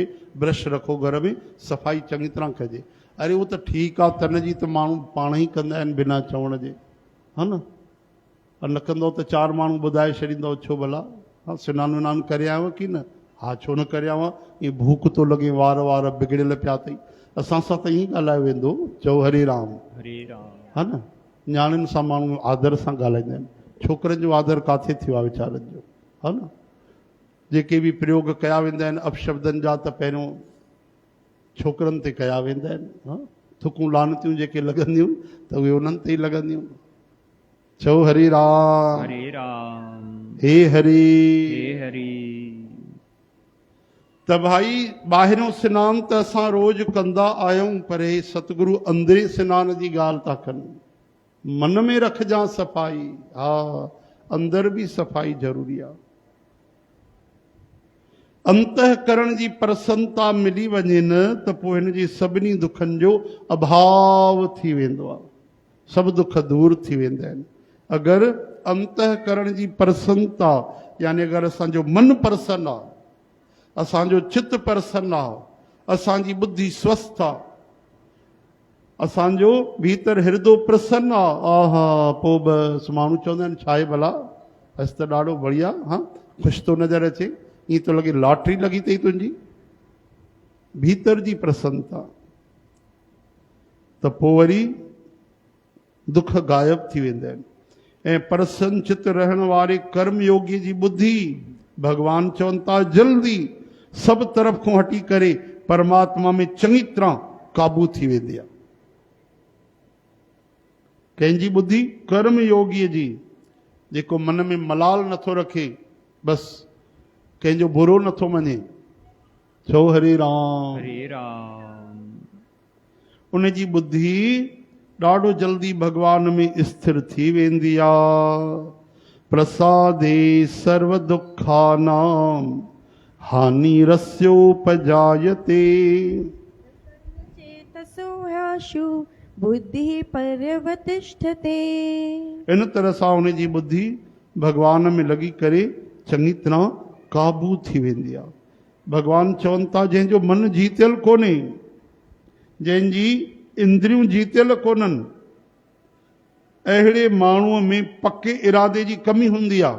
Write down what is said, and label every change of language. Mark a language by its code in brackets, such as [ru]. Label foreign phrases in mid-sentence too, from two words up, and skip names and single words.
[sd] ब्रश रखो घर में सफ़ाई चङी तरह कजे। अरे उहो त ठीकु आहे तन जी त माण्हू पाण ई कंदा आहिनि बिना चवण जे हा न। न कंदो त चारि माण्हू ॿुधाए छॾींदो छो भला। हा सनानु विनानु करे आयो की न। हा छो न करे आवां ईअं भूख थो लॻे वार वार बिगड़ियल पिया अथई। असां सां त ईअं ॻाल्हाए वेंदो। चओ हरे राम। हरे राम। हा न न्याणियुनि सां माण्हू आदर सां ॻाल्हाईंदा आहिनि। छोकिरनि जो आदर किथे थियो आहे वीचारनि जो हा न। जेके बि प्रयोग कया वेंदा आहिनि अपशब्दनि जा त पहिरियों छोकिरनि ते कया वेंदा आहिनि। हा थुकूं लानतियूं जेके लॻंदियूं त उहे उन्हनि ते ई लॻंदियूं। चओ हरे राम। हरे राम। हे हरि। हे हरि। त भाई ॿाहिरियों सनानु त असां रोज़ कंदा आहियूं पर हे सतगुरु अंदरे सनान जी ॻाल्हि था कनि। मन में रखजां सफ़ाई। हा अंदर बि सफ़ाई ज़रूरी आहे। अंतःकरण जी प्रसन्नता मिली वञे न त पोइ हिन जी सभिनी दुखनि जो अभाव थी वेंदो आहे। सभु दुख दूर थी वेंदा आहिनि। अगरि अंतःकरण जी प्रसन्नता यानी अगरि असांजो मन प्रसन्न आहे असांजो चित्त प्रसन्न आहे असांजी बुद्धि स्वस्थ आहे असांजो भीतर हृदय प्रसन्न आहे। आहा पोइ बसि माण्हू चवंदा आहिनि छा आहे भला बसि त ॾाढो बढ़िया। हा ख़ुशि थो नज़र अचे ईअं थो लॻे लॉटरी लॻी अथई तुंहिंजी भीतर जी प्रसन्नता। त पोइ वरी दुख गायब थी वेंदा आहिनि। ऐं प्रसन्न चित रहण वारे कर्मयोगी जी बुद्धि भगवान चवनि था जल्दी सभु तरफ़ खां हटी करे परमात्मा में चङी तरह काबू थी वेंदी आहे। कंहिंजी बुद्धि कर्मयोगीअ जी जेको मन में मलाल नथो रखे बसि कंहिंजो बुरो नथो मञे। छो हरे राम। हरे राम। उन जी बुद्धि ॾाढो जल्दी भगवान में स्थिर थी वेंदी आहे। [sa] प्रसादे सर्व दुखानां हानि रस्योपजायते। चेतसो ह्याशु बुद्धि पर्यवतिष्ठते। [sd] इन तरह सां उन जी बुद्धि भगवान में लॻी करे चङी तरह काबू थी वेंदी आहे। भगवान चवनि था जंहिंजो मन जीतियल कोन्हे जंहिंजी इंद्रियूं जीतियल कोन्हनि अहिड़े माण्हूअ में पके इरादे जी कमी हूंदी आहे।